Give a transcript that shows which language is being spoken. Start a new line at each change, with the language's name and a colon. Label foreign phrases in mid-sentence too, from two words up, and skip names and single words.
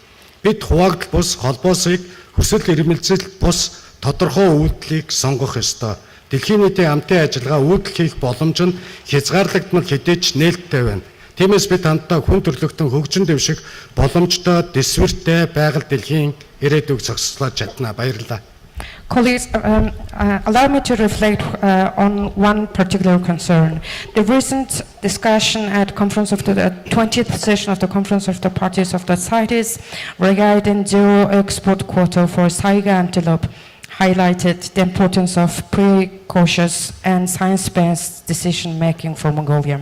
Mongolian: Бид хуваагдал бус холбоосыг хүсэл эрмэлзэл бус тодорхой үйлдэлийг сонгох ёстой. Дэлхийн нийтийн хамтын ажиллагаа үйлдэл хийх боломж нь хязгаарлагдмал хэдийч нээлттэй байна. Тиймээс бид хамтдаа хүн төрөлхтөн хөгжин дэвших боломжтой дэсвэртэй байгаль дэлхийн ирээдүйг зохицуулж чадна. Баярлалаа.
English: Colleagues, allow me to reflect on one particular concern. The recent discussion at conference of the 20th session of the Conference of the Parties of the CITES regarding zero export quota for Saiga antelope highlighted the importance of precautious and science-based decision-making for Mongolia.